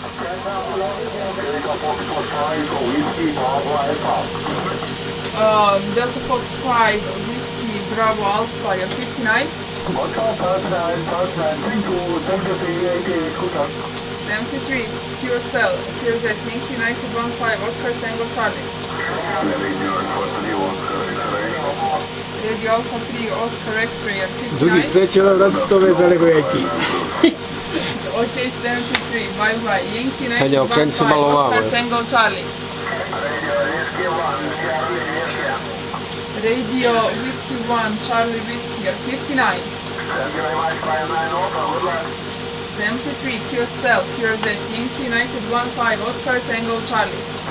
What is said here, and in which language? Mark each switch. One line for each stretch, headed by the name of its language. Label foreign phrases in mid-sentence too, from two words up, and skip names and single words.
English: Delta Fox 5, Whiskey Bravo Alpha, you're 59. 73 QSL, QZ, Yankee United 1-5, Oscar Tango Charlie. Radio Alpha 3, Oscar X-Ray, you're 59.
Serbian: Drugi, treći ona vrati 100 metra nego Yankee.
English: Okay, 73, bye bye. Yankee United
Serbian: Hajde, okreni se malo
English: 1-5,
Serbian: ovamo.
English: Oscar Tango Charlie. Radio Whiskey 1, Charlie Whiskey, you're 59. 73 QSL, QZ, Yankee United 1-5, Oscar Tango Charlie.